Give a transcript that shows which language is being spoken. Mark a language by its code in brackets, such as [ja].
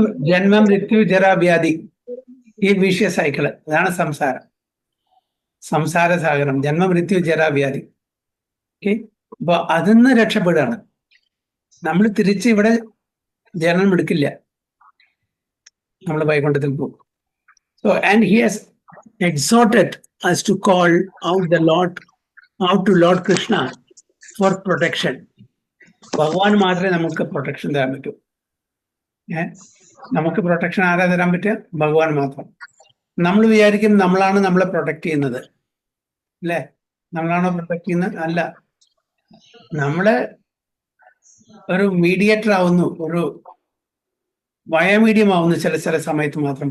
[ml] ജന്മം മൃത്യു ജരാവ്യാധി, ഈ വിഷയ സൈക്കിള്, അതാണ് സംസാരം. സംസാര സാഗരം, ജന്മമൃത്യു ജരാവ്യാധി. ഓക്കെ, അപ്പൊ അതിന്ന് രക്ഷപ്പെടുകയാണ്. നമ്മൾ തിരിച്ച് ഇവിടെ ജനനം എടുക്കില്ല, നമ്മൾ വൈകുണ്ഠത്തിൽ പോകും. [en] So and he has exhorted us to call out to Lord Krishna for protection. [ml] ഭഗവാൻ മാത്രമേ നമുക്ക് പ്രൊട്ടക്ഷൻ തരാൻ പറ്റൂ. നമുക്ക് പ്രൊട്ടക്ഷൻ ആരാ തരാൻ പറ്റുക? ഭഗവാൻ മാത്രം. നമ്മൾ വിചാരിക്കും നമ്മളാണ് നമ്മളെ പ്രൊട്ടക്ട് ചെയ്യുന്നത് അല്ലേ? നമ്മളാണോ പ്രൊട്ടക്ട് ചെയ്യുന്നത്? അല്ല, നമ്മള് ഒരു മീഡിയേറ്റർ ആവുന്നു, ഒരു വയമീഡിയം ആവുന്നു ചില സമയത്ത് മാത്രം.